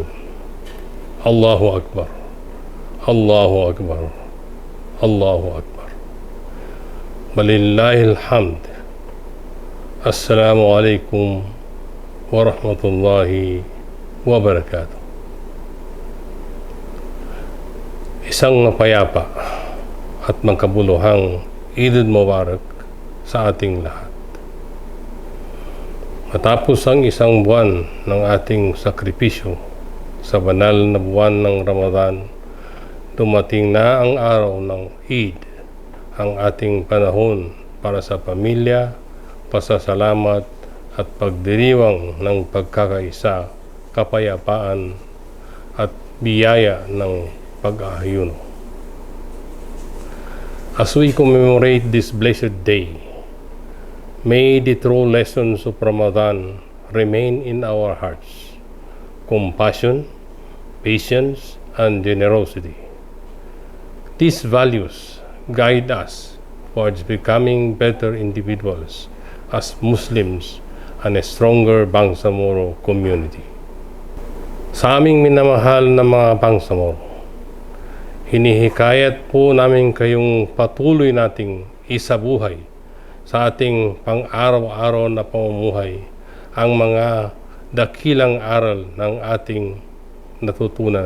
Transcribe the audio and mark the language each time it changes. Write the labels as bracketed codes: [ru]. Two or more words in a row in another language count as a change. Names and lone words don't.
[ar] الله أكبر الله أكبر الله أكبر ولله الحمد. السلام عليكم ورحمة الله وبركاته. [tl] Isang mapayapa at magkabuluhang [ar] عيد مبارك [tl] sa ating lahat. Matapos ang isang buwan ng ating sakripisyo sa banal na buwan ng Ramadan, dumating na ang araw ng Eid, ang ating panahon para sa pamilya, pasasalamat at pagdiriwang ng pagkakaisa, kapayapaan at biyaya ng pag-aayuno. [en] As we commemorate this blessed day, may the true lessons of Ramadan remain in our hearts: compassion, patience, and generosity. These values guide us towards becoming better individuals as Muslims and a stronger Bangsamoro community. [tl] Sa aming minamahal na mga Bangsamoro, hinihikayat po namin kayong patuloy nating isabuhay sa ating pang-araw-araw na pamumuhay ang mga dakilang aral ng ating natutunan.